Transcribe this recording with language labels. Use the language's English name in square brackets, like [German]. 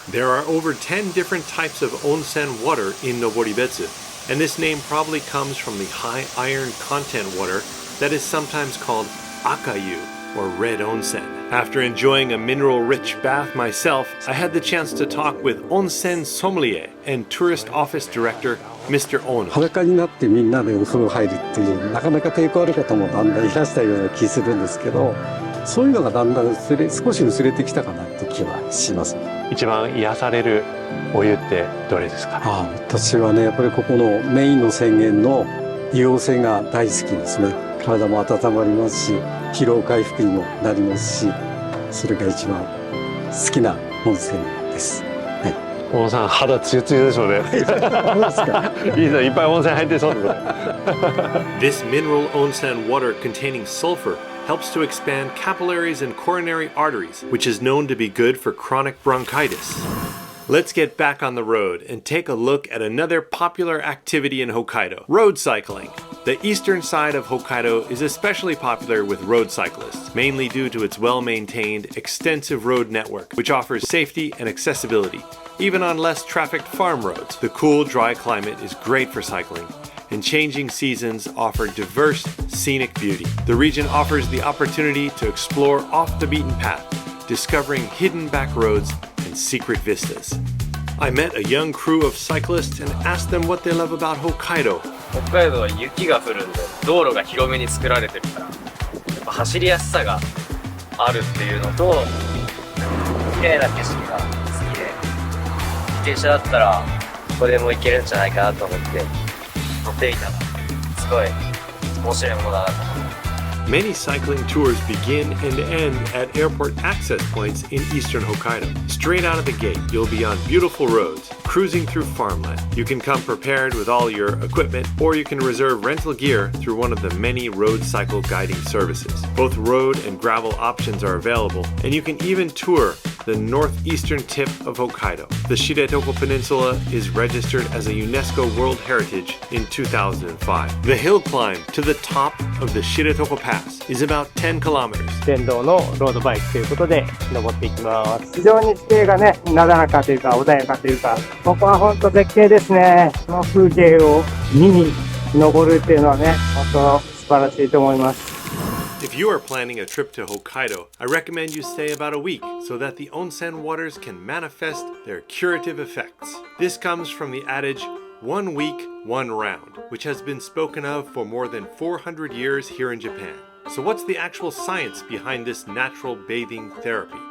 [English] There are over 10 different types of onsen water in Noboribetsu, and this name probably comes from the high iron content water that is sometimes called akayu, or red onsen. After enjoying a mineral-rich bath myself, I had the chance to talk with onsen sommelier and tourist office director, Mr. Ono. [Japanese] 裸になってみんなでお風呂入るっていうなかなか抵抗ある方もだんだんいらしたような気するんですけど、そういうのがだんだん少し薄れてきたかなって気はします。一番癒されるお湯ってどれですか？私はね、やっぱりここのメインの泉源の硫黄泉が大好きですね。体も温まりますし、疲労回復にもなりますし、それが一番好きな温泉です。はい。小野さん、肌ツヤツヤですよね。そうですか。いいですね、いっぱい温泉入ってそうですね。 [English] This mineral onsen water containing sulfur helps to expand capillaries and coronary arteries, which is known to be good for chronic bronchitis. Let's get back on the road and take a look at another popular activity in Hokkaido, road cycling. The eastern side of Hokkaido is especially popular with road cyclists, mainly due to its well-maintained, extensive road network, which offers safety and accessibility, even on less trafficked farm roads. The cool, dry climate is great for cycling, and changing seasons offer diverse, scenic beauty. The region offers the opportunity to explore off the beaten path, discovering hidden back roads and secret vistas. I met a young crew of cyclists and asked them what they love about Hokkaido. [Japanese] 北海道は雪が降るんで道路が広めに作られてるからやっぱ走りやすさがあるっていうのと綺麗な景色が好きで自転車だったらどこでも行けるんじゃないかなと思って乗ってみたらすごい面白いものだなと思って。 [English] Many cycling tours begin and end at airport access points in eastern Hokkaido. Straight out of the gate, you'll be on beautiful roads, cruising through farmland. You can come prepared with all your equipment, or you can reserve rental gear through one of the many road cycle guiding services. Both road and gravel options are available, and you can even tour the northeastern tip of Hokkaido. The Shikotsu-Toya Peninsula is registered as a UNESCO World Heritage in 2005. The hill climb to the top of the Shikotsu-Toya Pass is about 10 kilometers. [Japanese] 電動のロードバイクということで登っていきます。非常に地形がね、なだらかというか穏やかというか、ここは本当絶景ですね。この風景を見に登るっていうのはね、本当素晴らしいと思います。 [English] If you are planning a trip to Hokkaido, I recommend you stay about a week so that the onsen waters can manifest their curative effects. This comes from the adage, 1 week, 1 round, which has been spoken of for more than 400 years here in Japan. So what's the actual science behind this natural bathing therapy?